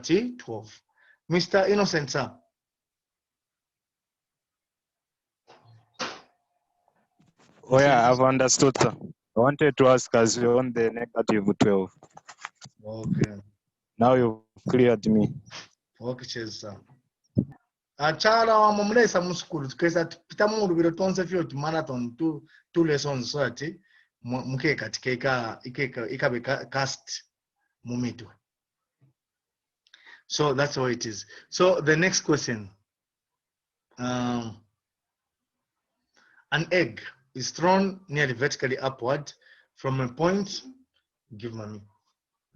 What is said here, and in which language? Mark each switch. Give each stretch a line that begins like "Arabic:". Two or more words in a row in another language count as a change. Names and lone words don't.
English: 12. Mr. Innocent, sir. Oh yeah, I've understood, sir. I wanted to ask as you're on the negative 12. Okay. Now you've cleared me. Okay, sir.
Bemba: Achala wa mumulesa mu school tukesa pita mu lubiro tonse fyo marathon
English: two lessons
Bemba: so ati muke katika ikabe cast mumitu.
English: So that's how it is. So the next question. An egg is thrown nearly vertically upward from a point.